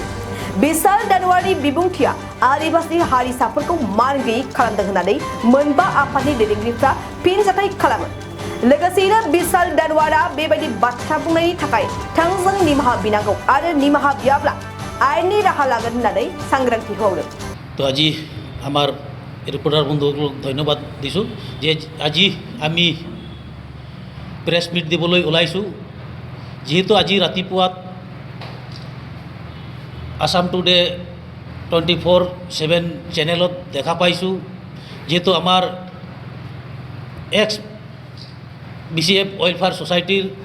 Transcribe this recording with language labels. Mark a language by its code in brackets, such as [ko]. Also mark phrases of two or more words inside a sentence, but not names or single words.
[brx] बिशाल दानवारनि बिबुंथिया आदिवासी हारिसाफोरखौ मानगैयै खालामदों होननानै मोनबा आफादनि दैदेनगिरिफ्रा फिनजाथाय खालामो। लोगोसेयैनो बिशाल दानवारा बेबायदि बाथ्रा बुंनायनि थाखाय थोंजों निमाहा बिनांगौ आरो निमाहा बियाब्ला आयेननि राहा लागोन होननानै सांग्रांथि होबावदों। [as] तो আজি আমার রিপোর্টার বন্ধুসকলক ধন্যবাদ দিছোঁ যে আজি আমি প্ৰেছ মিট দিবলৈ ওলাইছোঁ। যিহেতু আজি ৰাতিপুৱাত আসাম টুডে 24/7 চেনেলত দেখা পাইছোঁ, যিহেতু আমাৰ এক্স BCF [en] welfare society